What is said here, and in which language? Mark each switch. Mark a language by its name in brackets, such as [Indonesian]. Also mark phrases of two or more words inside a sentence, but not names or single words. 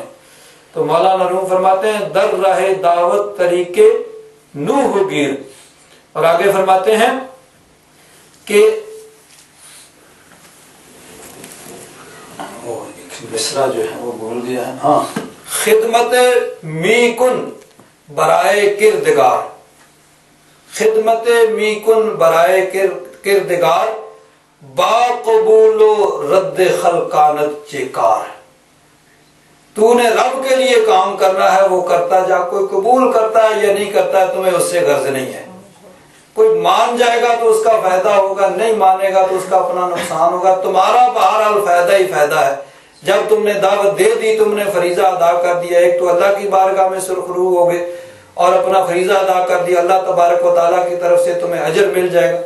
[Urdu] تو مولانا روم فرماتے ہیں [Persian] در راہ دعوت طریقے نوح گیر، [Urdu] اور آگے فرماتے ہیں کہ مصرع جو ہے وہ بھول گیا ہے، ہاں، [Persian] خدمت می کن برائے کردگار، خدمت می کن برائے کردگار، با قبول و رد خلقانت چیکار۔ [Urdu] تو نے رب کے لیے کام کرنا ہے، وہ کرتا جا، کوئی قبول کرتا ہے یا نہیں کرتا ہے تمہیں اس سے غرض نہیں ہے۔ کوئی مان جائے گا تو اس کا فائدہ ہوگا، نہیں مانے گا تو اس کا اپنا نقصان ہوگا، تمہارا بہرحال فائدہ ہی فائدہ ہے۔ جب تم نے دعوت دے دی، تم نے فریضہ ادا کر دیا، ایک تو اللہ کی بارگاہ میں سرخرو ہو گئے اور اپنا فریضہ ادا کر دیا، اللہ تبارک و تعالیٰ کی طرف سے تمہیں اجر مل جائے گا۔